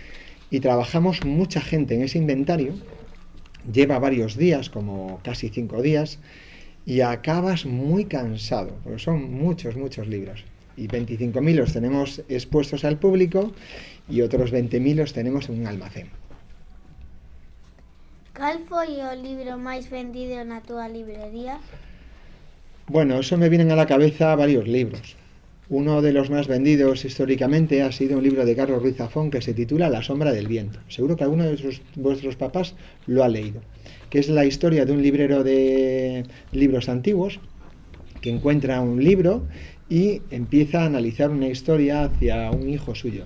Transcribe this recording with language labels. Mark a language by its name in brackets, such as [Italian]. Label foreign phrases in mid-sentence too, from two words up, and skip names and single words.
[Spanish] Y trabajamos mucha gente en ese inventario lleva varios días, como casi 5 días, y acabas muy cansado, porque son muchos, muchos libros. Y 25.000 los tenemos expuestos al público y otros 20.000 los tenemos en un almacén. [Galician] ¿Cal foi o libro máis vendido na túa librería? [Spanish] Bueno, eso me vienen a la cabeza varios libros. Uno de los más vendidos históricamente ha sido un libro de Carlos Ruiz Zafón que se titula La sombra del viento. Seguro que alguno de vuestros papás lo ha leído, que es la historia de un librero de libros antiguos que encuentra un libro y empieza a analizar una historia hacia un hijo suyo.